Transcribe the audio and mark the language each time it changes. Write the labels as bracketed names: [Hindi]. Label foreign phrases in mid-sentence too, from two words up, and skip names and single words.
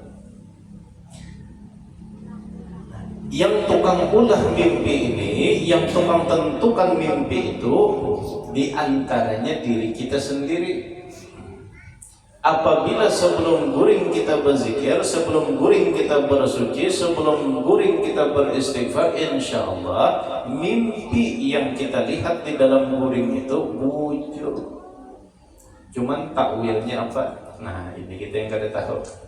[Indonesian] Yang tukang ulah mimpi ini, yang tukang tentukan mimpi itu, diantaranya diri kita sendiri. Apabila sebelum guring kita berzikir, sebelum guring kita bersuci, sebelum guring kita beristighfar, [Arabic] إن شاء الله [Indonesian] mimpi yang kita lihat di dalam guring itu bujur. Cuman takwilnya apa? Nah, ini kita yang kada tahu.